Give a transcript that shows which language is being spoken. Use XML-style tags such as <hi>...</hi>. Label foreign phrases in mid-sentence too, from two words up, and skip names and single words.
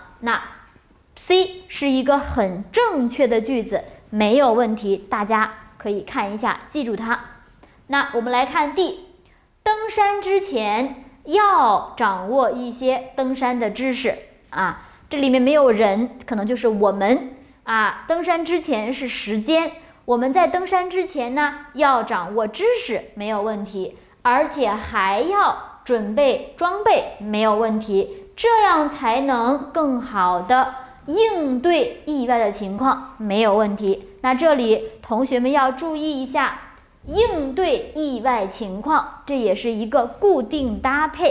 <zh>那 C 是一個很正確的句子，沒有問題，大家可以看一下，記住它。那我們來看 D。登山之前要掌握一些登山的知識啊，這裡面沒有人，可能就是我們啊。登山之前是時間，我們在登山之前呢要掌握知識，沒有問題，而且還要準備裝備，沒有問題，這樣才能更好的應對意外的情況，沒有問題。那這裡同學們要注意一下。應對意外情況，這也是一個固定搭配。</zh>